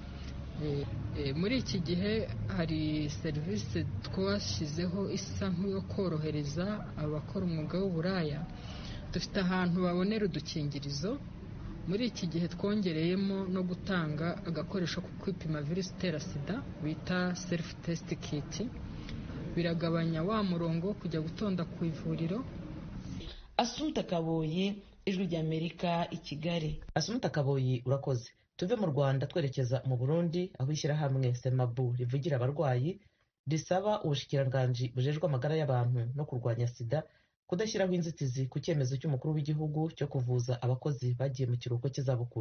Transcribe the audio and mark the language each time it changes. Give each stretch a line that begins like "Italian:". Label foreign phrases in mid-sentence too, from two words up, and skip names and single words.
Kinyarwanda: Muri iki gihe hari serivisi twashyizeho isa nk'iyo korohereza abakora umwuga w'uburaya. Dufite ahantu babonera udukingirizo. Muri iki gihe twongereyemo no gutanga agakoresho ko kwipima virusi itera sida bita
English: self test kit.
Kinyarwanda: Biragabanya wa murongo wo kujya gutonda ku ivuriro. Asumta Kaboyi, Ijwi ry'Amerika, i Kigali.
Rundi: Asumta Kaboyi, urakoze. Tuve mu Rwanda twerekeza mu Burundi, aho ishyirahamwe Semabu rivugira abarwayi risaba ubushikiranganji bujejwe amagara y'abantu no kurwanya sida kudashyiraho inzitizi ku cyemezo cy'umukuru w'igihugu cyo kuvuza abakozi bagiye mu kiruhuko cy'izabukuru.